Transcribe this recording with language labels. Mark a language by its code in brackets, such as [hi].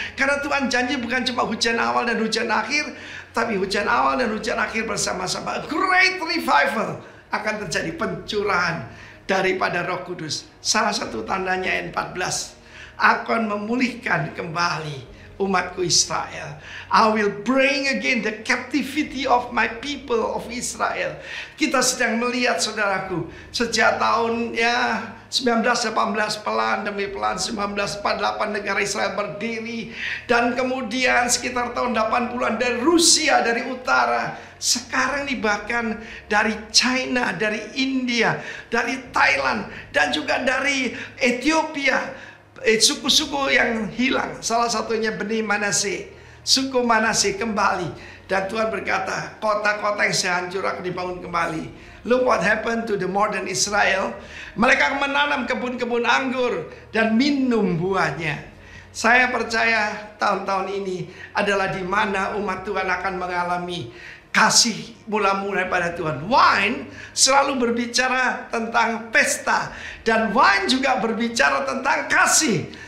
[id] Karena Tuhan janji bukan cuma hujan awal dan hujan akhir, tapi hujan awal dan hujan akhir bersama-sama. [en] Great revival [id] akan terjadi, pencurahan daripada Roh Kudus. Salah satu tandanya ayat 14, akan memulihkan kembali umatku Israel. [en] I will bring again the captivity of my people of Israel. [id] Kita sedang melihat, saudaraku, sejak tahun 1918 pelan demi pelan 1948 negara Israel berdiri. Dan kemudian sekitar tahun 80-an dari Rusia, dari utara. Sekarang nih bahkan dari China, dari India, dari Thailand, dan juga dari Ethiopia. Suku-suku yang hilang, salah satunya Bani Manase, suku Manase kembali. Dan Tuhan berkata, kota-kota yang sehancur akan dibangun kembali. [en] Look what happened to the modern Israel. [id] Mereka menanam kebun-kebun anggur dan minum buahnya. Saya percaya tahun-tahun ini adalah di mana umat Tuhan akan mengalami kasih mula-mula pada Tuhan. Wine selalu berbicara tentang pesta, dan wine juga berbicara tentang kasih.